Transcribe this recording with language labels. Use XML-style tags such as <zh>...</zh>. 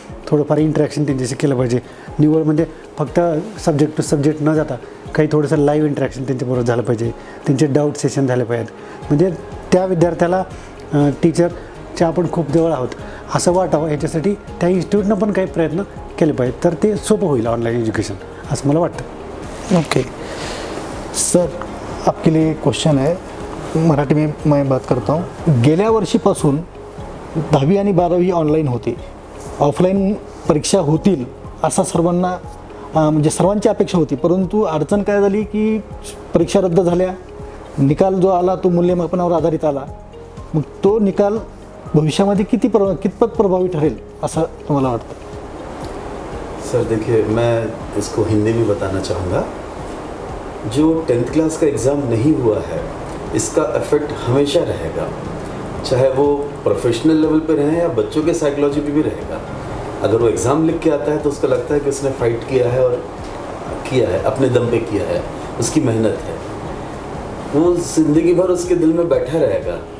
<mr>थोडंफार इंटरॅक्शन त्यांच्याशी केलं पाहिजे. निव्वळ म्हणजे फक्त सब्जेक्ट टू सब्जेक्ट न जाता काही थोडंसं लाईव्ह इंटरॅक्शन त्यांच्याबरोबर झालं पाहिजे. त्यांचे डाऊट सेशन झाले पाहिजेत. म्हणजे त्या विद्यार्थ्याला टीचरच्या आपण खूप जवळ आहोत असं वाटावं. याच्यासाठी त्या इन्स्टिट्यूटनं पण काही प्रयत्न केले पाहिजेत, तर ते सोपं होईल ऑनलाईन एज्युकेशन, असं मला वाटतं.</mr> <hi>ओके सर, आपके लिए क्वेश्चन है, मराठी में मैं बात करता हूँ.</hi> <mr>गेल्या वर्षीपासून 10वी आणि 12वी ऑनलाईन होती, ऑफलाईन परीक्षा होतील असा सर्वांना म्हणजे सर्वांची अपेक्षा होती. परंतु अडचण काय झाली की परीक्षा रद्द झाल्या. निकाल जो आला तो मूल्यमापनावर आधारित आला. मग तो निकाल भविष्यामध्ये कितपत प्रभावी ठरेल असं तुम्हाला वाटतं?</mr> <hi>सर देखिए, मैं इसको हिंदी में बताना चाहूँगा. जो 10th क्लास का एग्ज़ाम नहीं हुआ है, इसका इफ़ेक्ट हमेशा रहेगा, चाहे वो प्रोफेशनल लेवल पे रहे या बच्चों के साइकोलॉजी पे भी रहेगा. अगर वो एग्ज़ाम लिख के आता है तो उसको लगता है कि उसने फ़ाइट किया है और किया है, अपने दम पे किया है, उसकी मेहनत है, वो ज़िंदगी भर उसके दिल में बैठा रहेगा.</hi>